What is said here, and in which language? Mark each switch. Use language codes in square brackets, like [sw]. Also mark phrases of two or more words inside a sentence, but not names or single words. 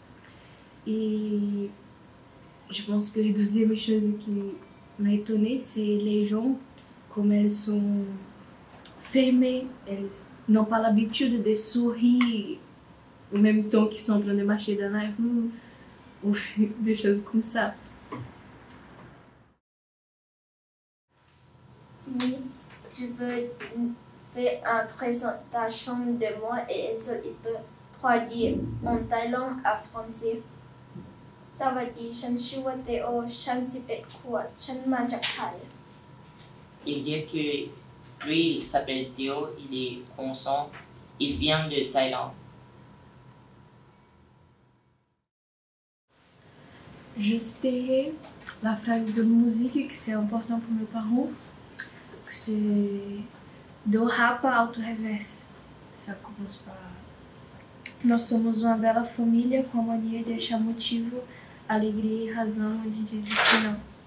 [fr] Et je pense que les deuxième chose m'a étonnée, c'est les gens, comme elles sont fermées, elles n'ont pas l'habitude de sourire en même temps qu'ils sont en train de marcher dans la rue, ou des choses comme ça. Oui, je veux faire une présentation de moi et une seule peut traduire en thaïlandais à français. [th] สวัสดีฉันชื่อว่าเตโอฉัน11 ขวบฉันมาจากไทย [fr] Il dit que lui, il s'appelle Théo, il est 11 ans, il vient de Thaïlande. Juste derrière la phrase de musique, que c'est important pour mes parents, que c'est do rapa auto reverse. Ça commence par [pt] nós somos uma bela família com a mania de achar motivo, alegria e razão onde diz que não.